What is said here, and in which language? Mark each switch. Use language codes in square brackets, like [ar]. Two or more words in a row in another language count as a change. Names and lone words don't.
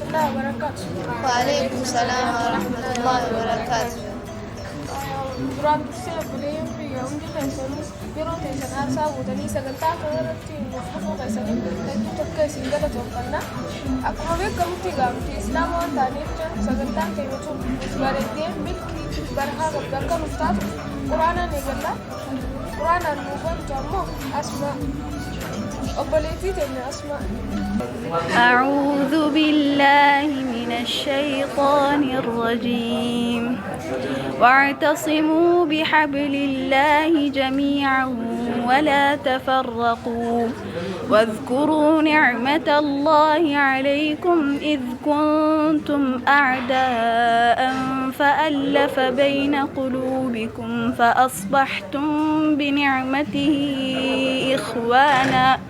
[ar] وبركاته. وعليكم السلام ورحمة الله وبركاته. [om] duraan dursee obboleeyyan biyya hundi keessanuu yeroo teessan aarsaa guutanii sagantaa kana irratti mufufuu keessanii hedduu tokko isin galatoomfanna. Akkuma beekamutti gaaftii islaama waan taaneef sagantaan keenya tun bareeddee milkii barahaa bakka nuuf taatu quraanaan eegalla. Quraanaan nuuf bantu ammoo asma obboleettii teenya asma. [ar] أعوذ بالله من الشيطان الرجيم واعتصموا بحبل الله جميعا ولا تفرقوا واذكروا نعمة الله عليكم إذ كنتم أعداء فألف بين قلوبكم فأصبحتم بنعمته إخوانا